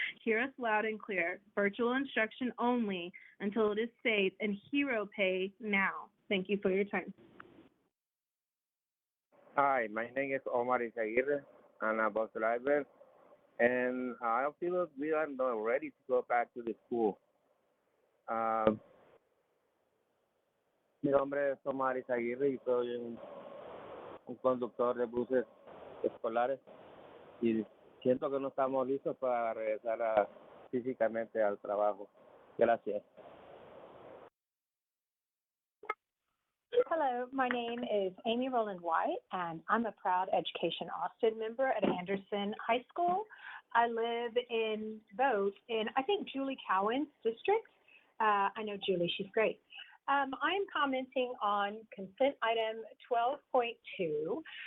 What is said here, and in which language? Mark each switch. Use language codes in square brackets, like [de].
[en] Hear us loud and clear. Virtual instruction only until it is safe, and hero pay now. Thank you for your time. Hi, my name is Omar Izaguirre, and I'm a bus driver, and I feel that we are not ready to go back to the school. [es] Mi nombre es Omar Izaguirre y soy un conductor de buses escolares y siento que no estamos listos para regresar físicamente al trabajo. Gracias. [en] Hello, my name is Amy Rowland White, and I'm a proud Education Austin member at Anderson High School. I live in Vogt in, I think, Julie Cowan's district. I know Julie, she's great. I am commenting on consent item 12.2.